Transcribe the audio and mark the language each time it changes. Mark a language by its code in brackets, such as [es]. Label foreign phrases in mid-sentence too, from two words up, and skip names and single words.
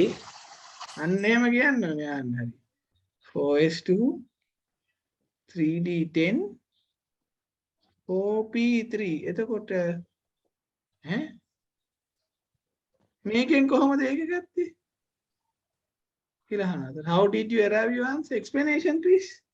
[si] අන්න එහෙම කියන්න ඕනේ යන්න හරි 4s2 3d10 4p3 එතකොට ඈ මේකෙන් කොහොමද ඒක ගත්තේ කියලා අහනවා. [en] How did you arrive your answer? Explanation please.